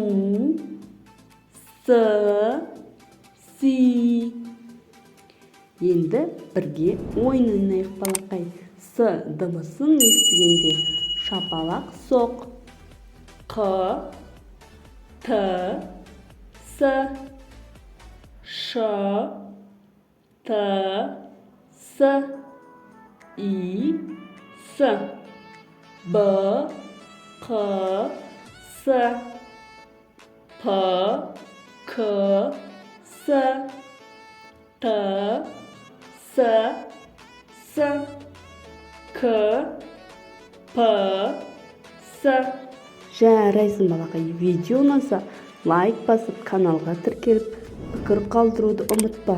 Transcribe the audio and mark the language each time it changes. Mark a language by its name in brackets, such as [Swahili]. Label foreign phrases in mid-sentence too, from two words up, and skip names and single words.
[Kazakh] Си. Енді бірге ойын ойнайық балақай. С дыбысын естігенде шапалақ соқ. Қ. Т. С. Ш. Т. С. И. С. Б. Қ. С. П. К. С. Т. S, K, P, S. Жарайсың балақай. Видео ұнаса лайк басып, каналға тіркеліп, пікір қалдыруды ұмытпа.